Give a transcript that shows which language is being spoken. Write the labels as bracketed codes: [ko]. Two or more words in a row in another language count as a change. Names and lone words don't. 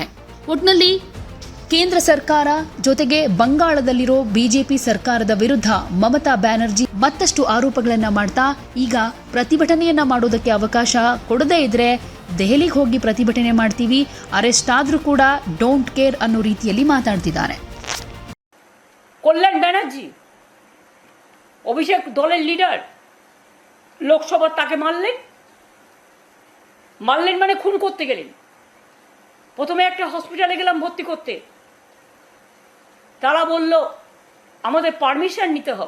[kn] ಒಟ್ನಲ್ಲಿ ಕೇಂದ್ರ ಸರ್ಕಾರ ಜೊತೆಗೆ ಬಂಗಾಳದಲ್ಲಿರೋ ಬಿಜೆಪಿ ಸರ್ಕಾರದ ವಿರುದ್ಧ ಮಮತಾ ಬ್ಯಾನರ್ಜಿ ಮತ್ತಷ್ಟು ಆರೋಪಗಳನ್ನ ಮಾಡ್ತಾ ಈಗ ಪ್ರತಿಭಟನೆಯನ್ನ ಮಾಡೋದಕ್ಕೆ ಅವಕಾಶ ಕೊಡದೇ ಇದ್ರೆ ದೆಹಲಿಗೆ ಹೋಗಿ ಪ್ರತಿಭಟನೆ ಮಾಡ್ತೀವಿ, ಅರೆಸ್ಟ್ ಆದ್ರೂ ಕೂಡ [en] don't care [kn] ಅನ್ನೋ ರೀತಿಯಲ್ಲಿ ಮಾತಾಡ್ತಿದ್ದಾರೆ. [bn] কল্যাণ ব্যানার্জি অভিষেক দলের লিডার লোকসভা তাকে মারলেন মানে খুন করতে গেলেন। প্রথমে একটা হসপিটালে গেলাম ভর্তি করতে, তারা বলল আমাদের পারমিশন নিতে হবে।